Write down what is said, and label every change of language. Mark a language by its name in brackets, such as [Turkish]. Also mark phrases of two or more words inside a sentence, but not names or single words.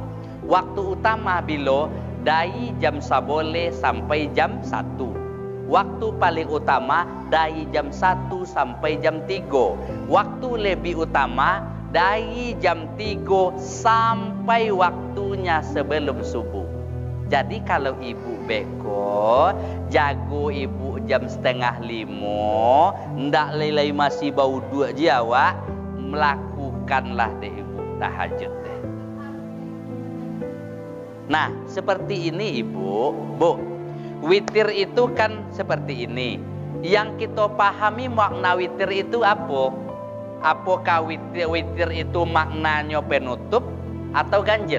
[Indonesian] Waktu utama bila dari jam 11 sampai jam 1. Waktu paling utama dari jam 1 sampai jam 3. Waktu lebih utama dari jam 3 sampai waktunya sebelum subuh. [Minangkabau] Jadi kalau ibu beko jago ibu jam 4:30, ndak lelai masih bau dua je awak, melakukanlah deh ibu tahajud deh. [Indonesian] Nah seperti ini ibu, Bu, witir itu kan seperti ini. Yang kita pahami makna witir itu apa? Apakah witir itu maknanya penutup atau ganjil?